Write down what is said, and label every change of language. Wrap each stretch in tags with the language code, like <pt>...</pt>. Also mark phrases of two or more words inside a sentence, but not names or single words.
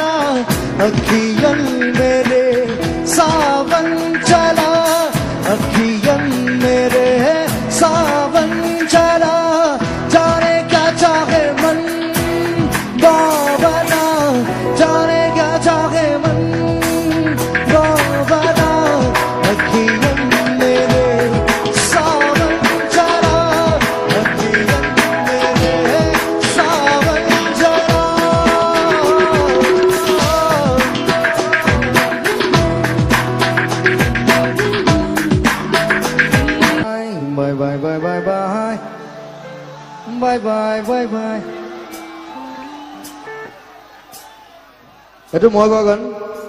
<hi>अखियन मेरे सावन चला, अखियन मेरे सावन चला, जाने क्या चाहे मन बाबरा, जाने क्या चाहे मन बाबरा। अखियन मेरे सावन चला, अखियन मेरे सावन चला।</hi> <en>Bye bye bye bye bye, bye bye bye bye.</en> <id>Itu mau kau kan?</id>